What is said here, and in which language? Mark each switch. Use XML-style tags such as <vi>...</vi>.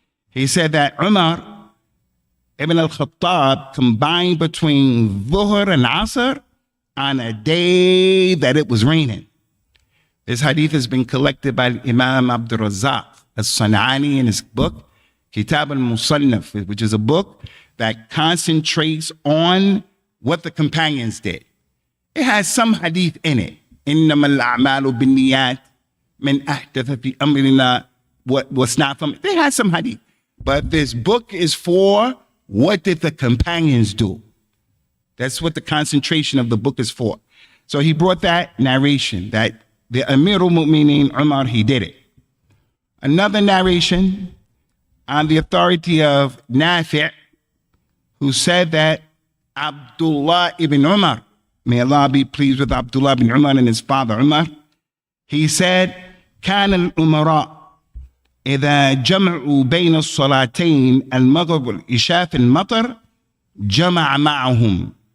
<en>He said that Umar ibn al-Khattab combined between Dhuhr and Asr on a day that it was raining. This hadith has been collected by Imam Abdul Razzaq As-San'ani in his book, Kitab al-Musannaf, which is a book that concentrates on what the companions did. It has some hadith in it.</en> <ar>إِنَّمَا الْأَعْمَالُ بِالنِّيَّاتِ مِنْ أَحْدَثَ فِي أَمْرِنَا</ar> <en>what's not from it. It has some hadith. But this book is for what did the companions do? That's what the concentration of the book is for. So he brought that narration that the Amirul Mu'mineen Umar, he did it. Another narration on the authority of Nafi', who said that Abdullah ibn Umar, may Allah be pleased with Abdullah ibn Umar and his father Umar, he said,</en> <ar>كان الأمراء إذا جمعوا بين الصلاتين المغرب والعشاء في المطر</ar> <en>جمع معهم.</en>